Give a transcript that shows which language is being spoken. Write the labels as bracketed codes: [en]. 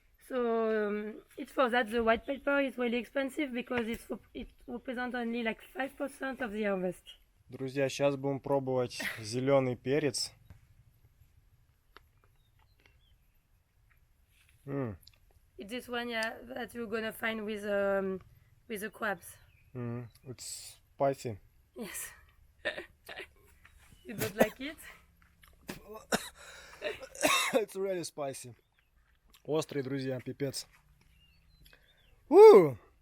[en] So it's for that the white paper is really expensive because it represents only like 5% of the harvest. [ru] Друзья, сейчас будем пробовать зеленый перец. [en] It's this one, yeah, that you're gonna find with the crabs. It's spicy. Yes. You don't like it? It's really spicy. [ru] Острый, друзья, пипец. [en] Woo!